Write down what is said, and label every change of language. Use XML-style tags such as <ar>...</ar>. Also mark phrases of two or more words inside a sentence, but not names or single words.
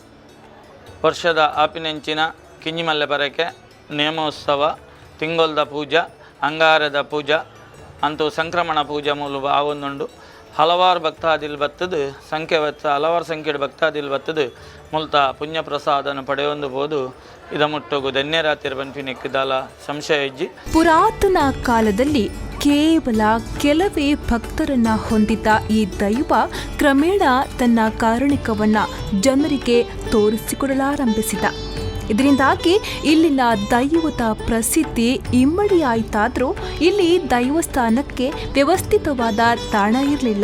<tcy>ವರ್ಷದ ಆಪಿನೆಂಚಿನ ಕಿಂಜಿಮಲ್ಲೆ ಪರಕೆ ನೇಮೋತ್ಸವ ತಿಂಗೊಲ್ದ ಪೂಜಾ ಅಂಗಾರದ ಪೂಜಾ ಅಂತೂ ಸಂಕ್ರಮಣ ಪೂಜೆ ಮೂಲು ಆವೊಂದುಂಡು ಹಲವಾರು ಭಕ್ತಾದಿಲ್ ಬತ್ತದು ಹಲವಾರು ಸಂಖ್ಯೆಯ ಭಕ್ತಾದಿಲ್ ಬತ್ತದು ಮುಲ್ತ ಪುಣ್ಯ ಪ್ರಸಾದನ ಪಡೆಯೊಂದು ಬೋದು ಇದ ಮುಟ್ಟೋಗು ಧನ್ಯರಾತಿರ ಬನ್ಪಿನಿಕ್ಕಿದಾಲ ಸಂಶಯ ಇಜ್ಜಿ.</tcy> <kn>ಪುರಾತನ ಕಾಲದಲ್ಲಿ ಕೇವಲ ಕೆಲವೇ ಭಕ್ತರನ್ನ ಹೊಂದಿದ್ದ ಈ ದೈವ ಕ್ರಮೇಣ ತನ್ನ ಕಾರುಣಿಕವನ್ನ ಜನರಿಗೆ ತೋರಿಸಿಕೊಡಲಾರಂಭಿಸಿದ. ಇದರಿಂದಾಗಿ ಇಲ್ಲಿನ ದೈವದ ಪ್ರಸಿದ್ಧಿ ಇಮ್ಮಡಿಯಾಯಿತಾದರೂ ಇಲ್ಲಿ ದೈವಸ್ಥಾನಕ್ಕೆ ವ್ಯವಸ್ಥಿತವಾದ ತಾಣ ಇರಲಿಲ್ಲ.</kn>